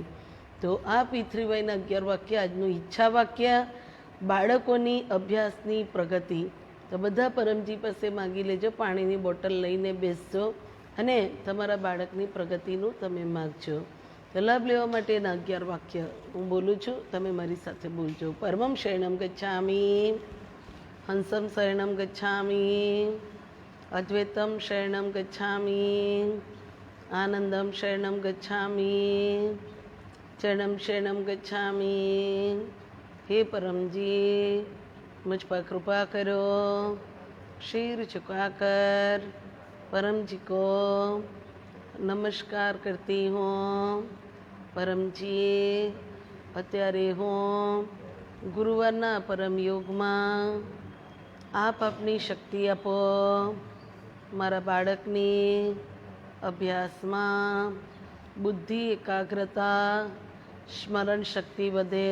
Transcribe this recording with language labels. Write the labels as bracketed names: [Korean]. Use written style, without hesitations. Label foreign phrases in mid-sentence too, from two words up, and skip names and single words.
[Gujarati] તો આ P3Yના 11 વાક્ય આજનું ઈચ્છા વાક્ય, બાળકોની અભ્યાસની પ્રગતિ. તો બધા પરમજી પાસે માગી લેજો, પાણીની બોટલ લઈને બેસજો અને તમારા બાળકની પ્રગતિનું તમે માગજો. તો લાભ લેવા માટેના 11 વાક્ય હું બોલું છું, તમે મારી સાથે બોલજો. [Sanskrit] પરમં શરણમ ગચ્છામિ, હંસમ શરણમ ગચ્છામિ, અદ્વૈતમ શરણમ ગચ્છામિ, આનંદમ શરણમ ગચ્છામિ, ચરણમ શરણમ ગચ્છામિ. [Hindi] हे परमजी, मुझ पर कृपा करो. शीर झुकाकर परमजी को नमस्कार करती हूँ. [Gujarati] परमजी, અત્યારે હું ગુરુવારના પરમ યોગમાં આપ આપની શક્તિ આપો. મારા બાળકની અભ્યાસમાં બુદ્ધિ, એકાગ્રતા, સ્મરણ શક્તિ વધે.